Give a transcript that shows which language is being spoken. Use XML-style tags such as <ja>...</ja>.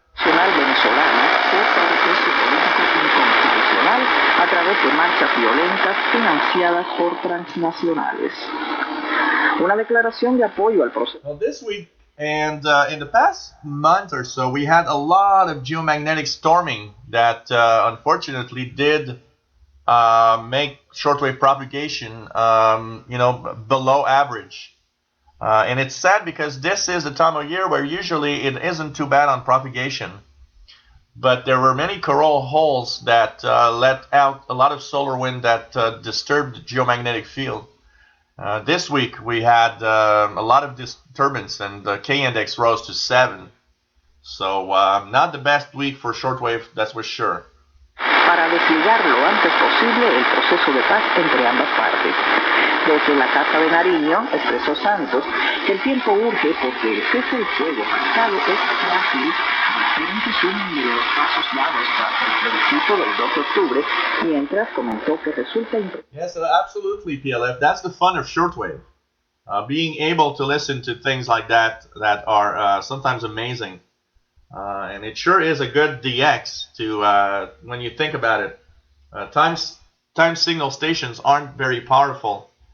<es>nacional venezolana fortaleció su política inconstitucional a través de marchas violentas financiadas por transnacionales. Una declaración de apoyo al proceso.</es> <en>Well, this week and in the past month or so, we had a lot of geomagnetic storming that unfortunately did make shortwave propagation, below average. And it's sad because this is the time of year where usually it isn't too bad on propagation. But there were many coronal holes that let out a lot of solar wind that disturbed the geomagnetic field. This week we had a lot of disturbance and the K-index rose to 7. So not the best week for shortwave, that's for sure.</en> <es>Para desligar lo antes posible el proceso de paz entre ambas partes. Desde la Casa de Nariño, expresó Santos que el tiempo urge porque el cese del fuego pactado es frágil, hacer un resumen de los pasos dados tras el plebiscito del 2 de octubre, mientras comentó que resulta</es> <en>Yes, absolutely, PLF. That's the fun of shortwave. Being able to listen to things like that are sometimes amazing. And it sure is a good DX to, when you think about it. Time signal stations aren't very powerful.</en>